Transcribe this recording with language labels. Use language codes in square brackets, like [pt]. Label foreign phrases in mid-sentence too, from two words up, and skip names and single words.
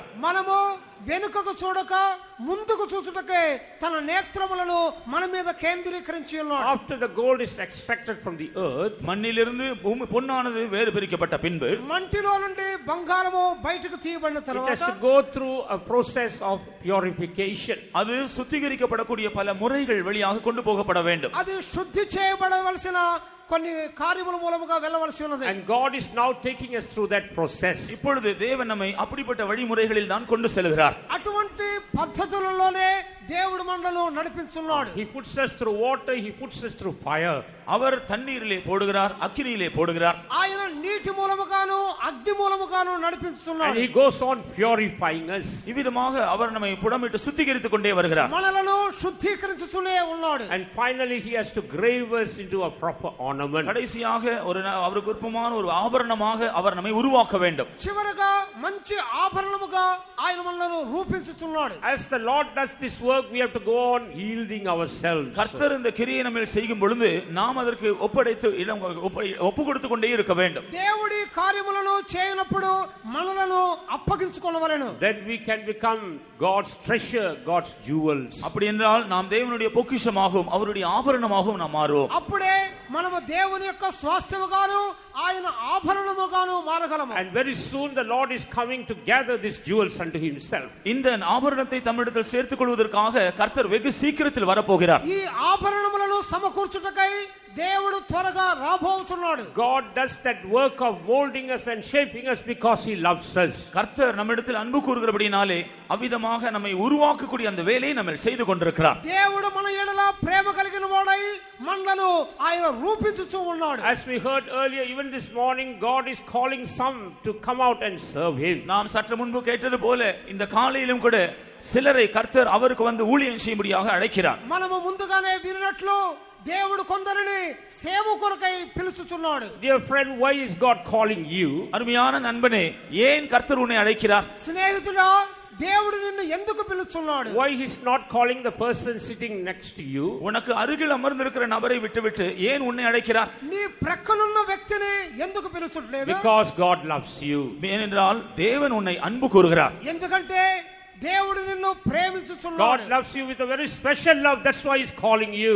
[te] మనము వెనుకకు చూడక ముందుకు చూచుటకే తన నేత్రములను మన మీద కేంద్రీకరించి ఉన్నాడు. [en] After the gold is extracted from the earth, [ta] மண்ணிலிருந்து பொன்னானது வேறு பிரிக்கப்பட்ட பின்பு [te] మంటిలో నుండి బంగారము బయటకు తీయబడిన తర్వాత [en] it has to go through a process of purification. [ta] அது சுத்திகரிக்கப்படக்கூடிய பல முறைகள் வழியாக கொண்டு போகப்பட வேண்டும். [te] అది శుద్ధి చేయబడవలసిన కొన్ని కార్యముల మూలముగా వెళ్ళవలసి ఉన్నది. [en] And God is now taking us through that process. [ta] இப்பொழுது தேவன் நம்மை அப்படிப்பட்ட வழிமுறைகளில் தான் கொண்டு செல்கிறார். [te] అటువంటి పద్ధతులలోనే దేవుడు మనలను నడిపించున్నాడు. [en] He puts us through water, he puts us through fire. [ta] அவர் தண்ணீரிலே போடுகிறார், அக்கினியிலே போடுகிறார். [te] ఆయన నీటి మూలముగాను అగ్ని మూలముగాను నడిపించున్నాడు. [en] And he goes on purifying us. [ta] இவ்விதமாக அவர் நம்மை புடமிட்டு சுத்திகரித்துக் கொண்டே வருகிறார். [te] మనలను శుద్ధీకరించుతూనే ఉన్నాడు. [en] And finally he has to grave us into a proper ornament. [ta] கடைசியாக அவருக்கு விருப்பமான ஒரு ஆபரணமாக அவர் நம்மை உருவாக்க வேண்டும். [te] చివరగా మంచి ఆభరణముగా ఆయన మనలను రూపించుచున్నాడు. [en] As the Lord does this work, we have to go on yielding ourselves. [ta] கர்த்தர் இந்த கிரியை நம்மில் செய்யும் பொழுது நாம் அதற்கு ஒப்பு கொடுத்து கொண்டே இருக்க வேண்டும். [te] దేవుడి కార్యములను చేయనప్పుడు మనలను అప్పగించుకొనవలెను. [en] Then we can become God's treasure, God's jewels. [ta] அப்படி என்றால் நாம் தேவனுடைய பொக்கிஷமாகவும் அவருடைய ஆபரணமாகவும் நாம் மாறுவோம். [te] అప్పుడే మనము దేవుని యొక్క స్వాస్థ్యముగాను ఆయన ఆభరణముగాను మారగలము. [en] And very soon the Lord is coming to gather these jewels unto himself. [ta] இந்த ஆபரணத்தை தம்மிடத்தில் சேர்த்துக் கொள்வதற்காக கர்த்தர் வெகு சீக்கிரத்தில் வரப்போகிறார். [te] ఈ ఆభరణములను సమకూర్చుటకై దేవుడు త్వరగా రాబోతున్నాడు. [en] God does that work of molding us and shaping us because he loves us. [ta] கர்த்தர் நம்மிடத்தில் அன்பு கூறுகிறபடினாலே அவ்விதமாக நம்மை உருவாக்கக்கூடிய அந்த வேலையை நம்ம செய்து கொண்டிருக்கிறார். [te] దేవుడు మన యేడల ప్రేమ కలిగిన వాడై మనలను ఆయన రూపించుచూ ఉన్నాడు. [en] As we heard earlier, even this morning, God is calling some to come out and serve him. [ta] நாம் சற்று முன்பு கேட்டது போல இந்த காலையிலும் கூட சிலரை கர்த்தர் அவருக்கு வந்து ஊழியம் செய்யும்படியாக அழைக்கிறார். [te] మనము ముందుగానే విన్నట్లు దేవుడు కొందరిని సేవ కొరకై పిలుచుచున్నాడు. [en] Dear friend, why is God calling you? [ta] அருமையான நண்பனே, ஏன் கர்த்தர் உன்னை அழைக்கிறார்? [te] స్నేహితుడా, దేవుడు నిన్ను ఎందుకు పిలుచుచున్నాడు? [en] Why he's not calling the person sitting next to you? [ta] உனக்கு அருகில் அமர்ந்திருக்கிற நபரை விட்டுவிட்டு ஏன் உன்னை அழைக்கிறார்? [te] నీ ప్రక్కనున్న వ్యక్తిని ఎందుకు పిలుచుట్లేదు? [en] Because God loves you. [ta] ஏனென்றால் தேவன் உன்னை அன்பு கூறுகிறார். [te] ఎందుకంటే దేవుడు నిన్ను ప్రేమించుచున్నాడు. [en] God loves you with a very special love. That's why he's calling you.